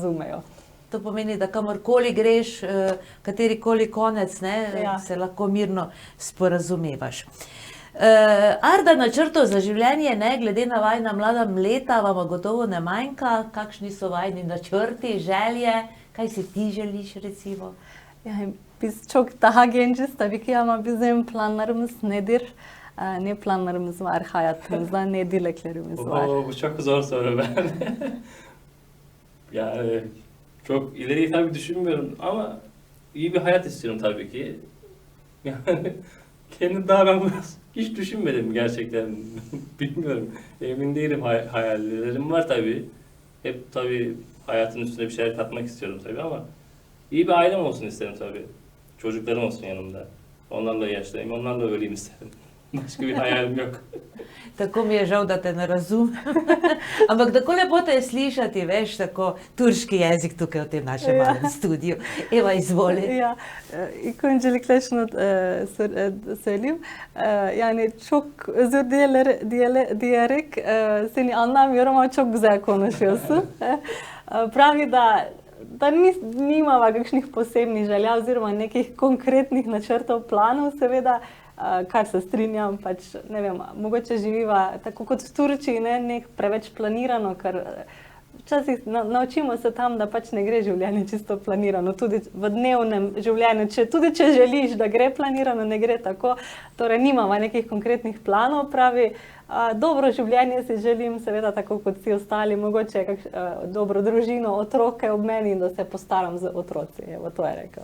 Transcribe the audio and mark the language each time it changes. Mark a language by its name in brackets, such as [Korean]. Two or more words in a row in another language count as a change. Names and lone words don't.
[Slovenian] To pomeni, da kamorkoli greš, katerikoli konec, se lahko mirno sporazumevaš. Arda, načrtov za življenje, glede na vajina mlada leta, vama gotovo ne manjka. Kakšni so vajini načrti, želje? Kaj si ti želiš, recimo? [Turkish] Biz çok daha genciz. Tabii ki ama bizim planlarımız nedir? Ne planlarımız var hayatımızda, ne dileklerimiz var? Bu çok zor soru ben. Yani çok ileriyi tabii düşünmüyorum ama iyi bir hayat istiyorum tabii ki. Yani kendim daha ben hiç düşünmedim gerçekten. Bilmiyorum. Emin değilim, hayallerim var tabii. Hep tabii hayatın üstüne bir şeyler katmak istiyorum tabii ama iyi bir ailem olsun isterim tabii. Çocuklarım olsun yanımda. Onlarla yaşlayayım, onlarla öleyim isterim. Başka bir hayalim yok. [Slovenian] Tako mi je žal, da te ne razumem. Ampak tako lepo te je slišati, veš, tako turški jezik tukaj v tem našem malem studiu. Eva, izvoli. [Turkish] İlk öncelikle şunu söyleyeyim. Yani çok özür diyerek seni anlamıyorum ama çok güzel konuşuyorsun. [Slovenian] Pravi, da nimava kakšnih posebnih želja oziroma nekih konkretnih načrtov, planov, seveda, kar se strinjam, pač ne vem, mogoče živiva tako kot v Turčiji, ne preveč planirano, ker včasih naučimo se tam, da pač ne gre življenje čisto planirano, tudi v dnevnem življenju, tudi če želiš, da gre planirano, ne gre tako, torej nimamo nekih konkretnih planov, pravi, dobro življenje si želim, seveda tako kot vsi ostali, mogoče dobro družino, otroke ob meni in da se postaram z otroci, evo, to je rekel.